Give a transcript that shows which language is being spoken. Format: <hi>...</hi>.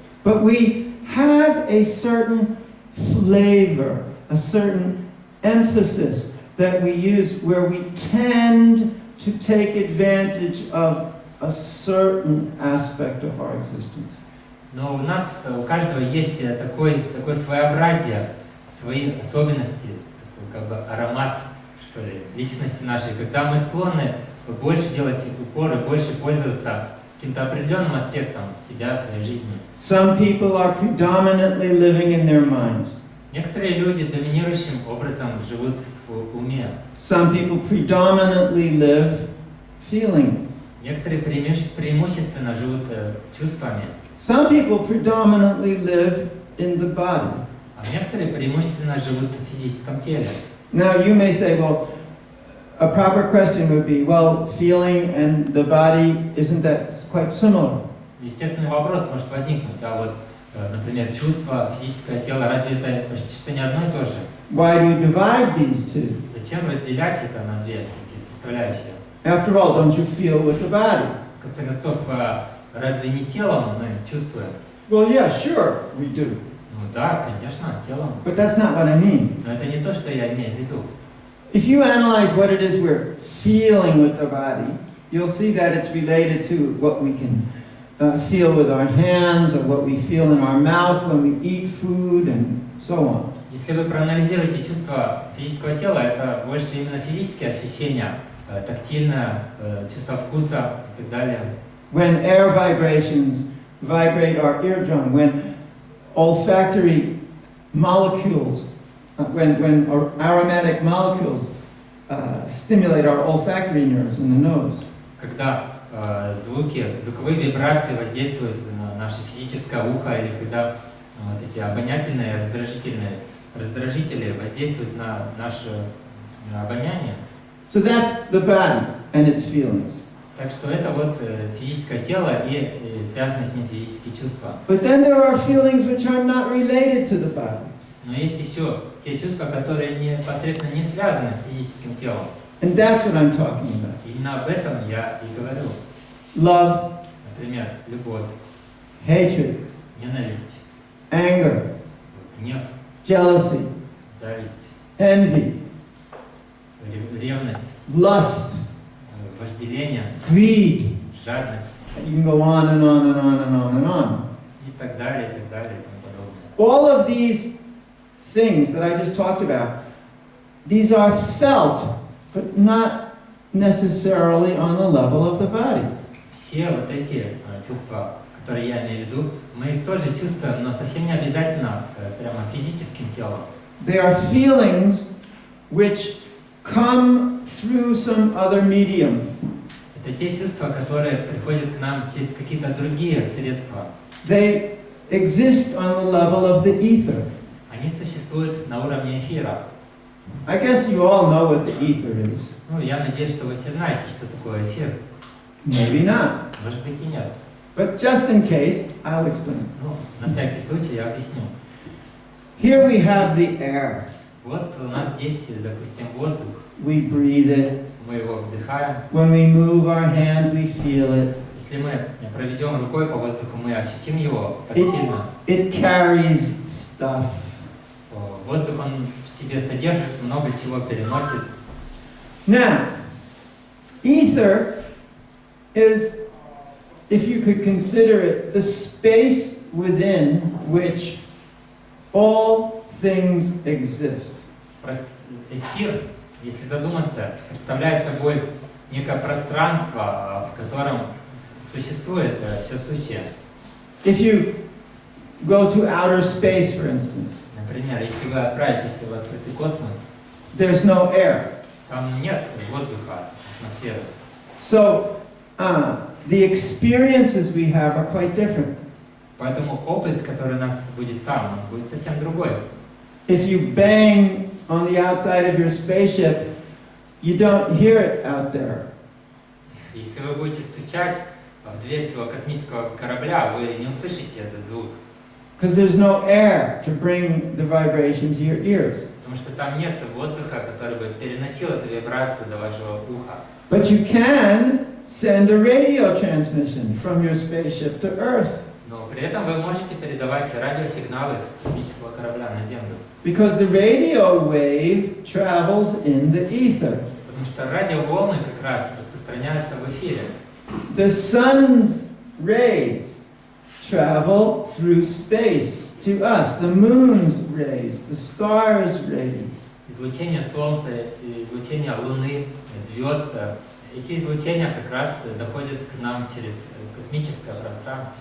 <en>But we have a certain flavor, a certain emphasis that we use where we tend to take advantage of a certain aspect of our existence.</en> <ru>Но у каждого есть такое своеобразие, свои особенности, такой как бы аромат, что ли, личности нашей, когда мы склонны больше делать упор и больше пользоваться каким-то определенным аспектом себя, своей жизни.</ru> <en>Some people are predominantly living in their minds.</en> <ru>Некоторые люди доминирующим образом живут в уме.</ru> <en>Some people predominantly live feeling.</en> <ru>Некоторые преимущественно живут чувствами.</ru> <en>Some people predominantly live in the body.</en> <ru>А некоторые преимущественно живут в физическом теле.</ru> <en>Now you may say, well, a proper question would be, well, feeling and the body, isn't that quite similar?</en> <ru>Естественный вопрос может возникнуть, а вот, например, чувство, физическое тело, разве это почти что не одно и то же?</ru> <en>Why do you divide these two?</en> <ru>Зачем разделять это на две такие составляющие?</ru> <en>After all, don't you feel with the body?</en> <ru>В конце концов, разве не телом мы чувствуем?</ru> <en>Well, yeah, sure, we do.</en> <ru>Ну да, конечно, телом.</ru> <en>But that's not what I mean.</en> <ru>Но это не то, что я имею в виду.</ru> <en>If you analyze what it is we're feeling with the body, you'll see that it's related to what we can feel with our hands or what we feel in our mouth when we eat food and so on.</en> <ru>Если вы проанализируете чувства физического тела, это больше именно физические ощущения, тактильное, чувство вкуса и так далее.</ru> <en>When air vibrations vibrate our eardrum, when olfactory molecules, when aromatic molecules stimulate our olfactory nerves in the nose.</en> <ru>Когда звуковые вибрации воздействуют на наше физическое ухо, или когда вот эти обонятельные раздражители воздействуют на наше обоняние.</ru> <en>So that's the body and its feelings.</en> <ru>Так что это вот физическое тело и связанные с ним физические чувства.</ru> <en>But then there are feelings which are not related to the body.</en> <ru>Но есть еще те чувства, которые непосредственно не связаны с физическим телом.</ru> <en>And that's what I'm talking about.</en> <ru>Именно об этом я и говорю.</ru> <en>Love,</en> <ru>Например, любовь,</ru> <en>hatred,</en> <ru>ненависть,</ru> <en>anger,</en> <ru>гнев,</ru> <en>jealousy,</en> <ru>зависть,</ru> <en>envy,</en> <ru>ревность,</ru> <en>lust,</en> <ru>вожделение,</ru> <en>greed.</en> <ru>жадность</ru> <en>You can go on and on and on and on and on.</en> <ru>и так далее, и так далее, и тому подобное.</ru> <en>All of these things that I just talked about, these are felt, but not necessarily on the level of the body.</en> <ru>Все вот эти чувства, которые я имею в виду, мы их тоже чувствуем, но совсем не обязательно прямо физическим телом.</ru> <en>They are feelings which come through some other medium.</en> <ru>Это те чувства, которые приходят к нам через какие-то другие средства.</ru> <en>They exist on the level of the ether.</en> <ru>Они существуют на уровне эфира.</ru> <en>I guess you all know what the ether is.</en> <ru>Ну, я надеюсь, что вы все знаете, что такое эфир.</ru> <en>Maybe not.</en> <ru>Может быть и нет.</ru> <en>But just in case, I'll explain.</en> <ru>Ну, на всякий случай я объясню.</ru> <en>Here we have the air.</en> <ru>Вот у нас здесь, допустим, воздух.</ru> <en>We breathe it.</en> <ru>Мы его вдыхаем.</ru> <en>When we move our hand, we feel it.</en> <ru>Если мы проведем рукой по воздуху, мы ощутим его тактильно.</ru> <en>It carries stuff.</en> <ru>Воздух, он в себе содержит, много чего переносит.</ru> <en>Now, ether is, if you could consider it, the space within which all things exist.</en> <ru>Эфир, если задуматься, представляет собой некое пространство, в котором существует все сущее.</ru> <en>If you go to outer space, for instance,</en> <ru>Например, если вы отправитесь в открытый космос,</ru> <en>there's no air.</en> <ru>там нет воздуха, атмосферы.</ru> <en>So, the experiences we have are quite different.</en> <ru>Поэтому опыт, который у нас будет там, он будет совсем другой.</ru> <en>If you bang on the outside of your spaceship, you don't hear it out there.</en> <ru>Если вы будете стучать в дверь своего космического корабля, вы не услышите этот звук.</ru> <en>Because there's no air to bring the vibration to your ears.</en> <ru>Потому что там нет воздуха, который бы переносил эту вибрацию до вашего уха.</ru> <en>But you can send a radio transmission from your spaceship to Earth.</en> <ru>Но при этом вы можете передавать радиосигналы с космического корабля на Землю.</ru> <en>Because the radio wave travels in the ether.</en> <ru>Потому что радиоволны как раз распространяются в эфире.</ru> <en>The sun's rays travel through space to us. The moon's rays, the stars' rays.</en> <ru>Излучение Солнца, излучение Луны, звезд, эти излучения как раз доходят к нам через космическое пространство.</ru>